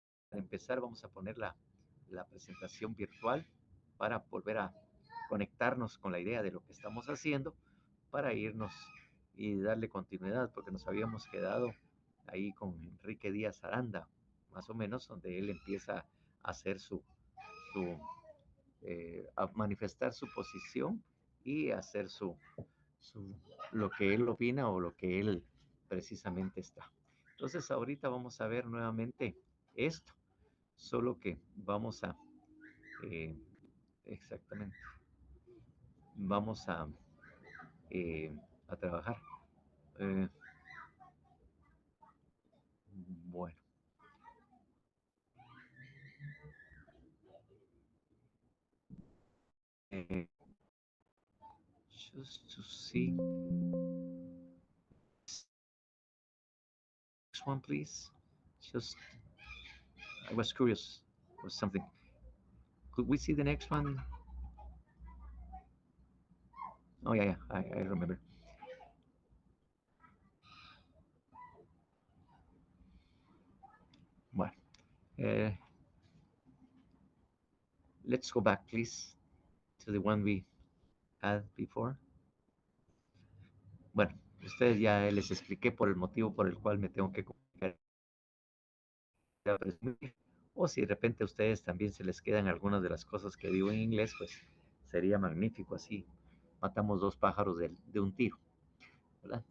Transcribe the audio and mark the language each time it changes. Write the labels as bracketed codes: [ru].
[es] Para empezar, vamos a poner la presentación virtual para volver a conectarnos con la idea de lo que estamos haciendo para irnos y darle continuidad, porque nos habíamos quedado ahí con Enrique Díaz Aranda, más o menos, donde él empieza a hacer su a manifestar su posición y hacer su, lo que él opina o lo que él precisamente está. Entonces ahorita vamos a ver nuevamente esto, solo que vamos eh, exactamente, vamos eh, a trabajar. [en] Eh, bueno, eh, just to see, next one please, just, I was curious, was something, could we see the next one? Oh yeah, yeah, I remember. Bueno, uh, let's go back please to the one we had before. [es] Bueno, ustedes ya les expliqué por el motivo por el cual me tengo que comunicar, o si de repente a ustedes también se les quedan algunas de las cosas que digo en inglés, pues sería magnífico, así matamos dos pájaros de un tiro, ¿verdad?